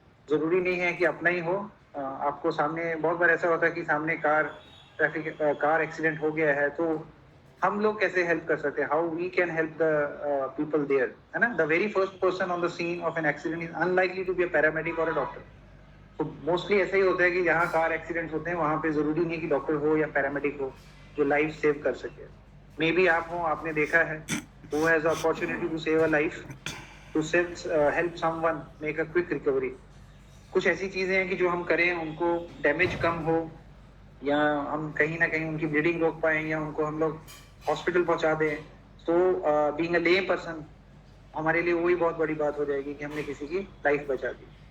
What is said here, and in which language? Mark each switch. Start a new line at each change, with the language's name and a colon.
Hindi: जरूरी नहीं है कि अपना ही हो. आपको सामने बहुत बार ऐसा होता है कि सामने कार एक्सीडेंट हो गया है, तो हम लोग कैसे हेल्प कर सकते हैं,
English: how we can help the people there,
Hindi: है ना.
English: The very first person on the scene of an accident is unlikely to be a paramedic और a doctor.
Hindi: तो मोस्टली ऐसा ही होता है कि जहाँ कार एक्सीडेंट होते हैं वहाँ पे जरूरी नहीं कि डॉक्टर हो या पैरामेडिक हो जो लाइफ सेव कर सके. मे बी आप हो, आपने देखा है,
English: who has the opportunity to save a life, to help someone make a quick recovery.
Hindi: कुछ ऐसी चीजें हैं कि जो हम करें उनको डैमेज कम हो, या हम कहीं ना कहीं उनकी ब्लीडिंग रोक पाएं, या उनको हम लोग हॉस्पिटल पहुंचा दें. तो
English: being a lay person
Hindi: हमारे लिए वही बहुत बड़ी बात हो जाएगी कि हमने किसी की लाइफ बचा दी.